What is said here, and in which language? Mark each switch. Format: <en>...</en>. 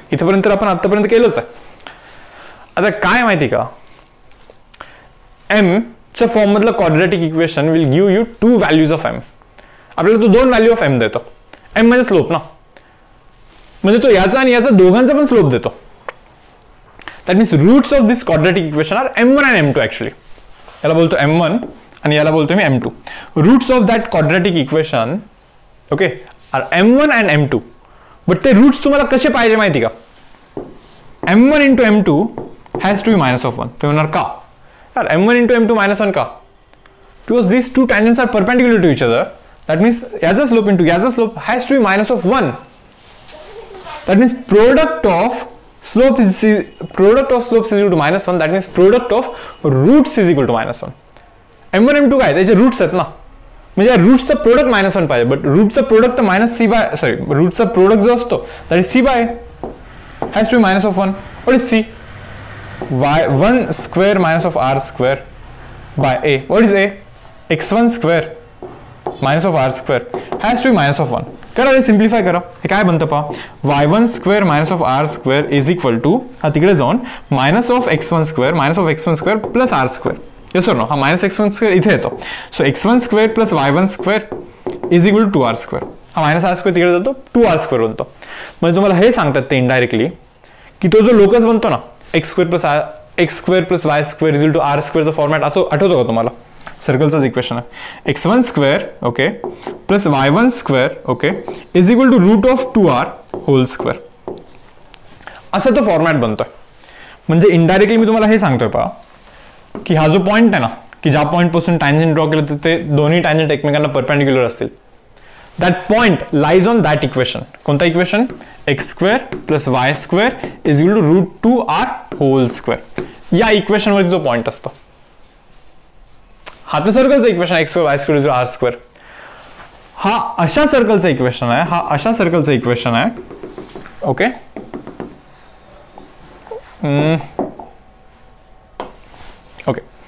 <mr>इथपर्यंत आपण आतापर्यंत केलंच आहे. आता काय माहिती का, m च्या फॉर्म मधलं quadratic equation</mr> <en>Will give you 2 values of m.</en> <mr>आपल्याला तो 2 व्हॅल्यू ऑफ m देतो. m म्हणजे स्लोप ना, म्हणजे तो याचा आणि याचा दोघांचा पण स्लोप देतो.</mr> <en>That means roots of this quadratic equation are m1 and m2 actually.</en> <mr>याला बोलतो m1 आणि याला बोलतो मी m2.</mr> <en>Roots of that quadratic equation, okay, are m1 and m2. But</en> <mr>ते roots तुम्हाला कसे पाहिजे माहिती का?</mr> <en>m1 into m2 has to be minus of 1.</en> <mr>ते म्हणणार का?</mr> <en>यार m1 into m2 minus 1 का? Because these two tangents are perpendicular to each other. That means याचा slope into याचा slope has to be minus of 1. That means product of slopes is equal to minus 1. That means product of roots is equal to minus 1.</en> <mr>m1 m2 काय त्याचे roots आहेत ना, म्हणजे रूट्सचा product minus 1 पाहिजे.</mr> <en>But रूटचा product तर minus c by रूटचा प्रोडक्ट जो असतो that is c by has to be minus of 1. What is c? y1 square minus of r square by a. What is a? x1 square minus of r square has to be minus of 1.</en> <mr>करा, हे simplify करा. हे काय बनतं पहा, y1 square minus of r square is equal to, हा तिकडे जाऊन minus of x1 square plus r square. Yes और नो? हा मायनस x1 स्क्वेअर इथे येतो.</mr> <en>So x1 square plus y1 square is equal to r square.</en> <mr>हा minus r square तिकडे जातो, 2r स्क्वेअर बनतो. म्हणजे तुम्हाला हे सांगतात ते इनडायरेक्टली की तो जो लोकस बनतो ना, x square plus y square is equal to r स्क्वेअरचा format आठवतो का तुम्हाला? सर्कलचंच इक्वेशन आहे.</mr> <en>x1 square okay plus y1 square okay is equal to root of 2r whole square.</en> <mr>असा तो फॉर्मॅट बनतोय. म्हणजे इनडायरेक्टली मी तुम्हाला हे सांगतोय पहा की हा जो पॉईंट आहे ना, की ज्या पॉईंट पासून टँजंट ड्रॉ केलं तर ते दोन्ही टँजंट एकमेकांना परपेंडिक्युलर असतील.</mr> <en>That point lies on that equation.</en> <mr>कोणता equation?</mr> <en>x² + y² = √2r whole square.</en> <mr>या इक्वेशनवरती तो पॉईंट असतो. हा तर सर्कलचं इक्वेशन आहे, x² y² = r². हा अशा सर्कलचं इक्वेशन आहे, हा अशा सर्कलचं इक्वेशन आहे. Okay, okay.</mr>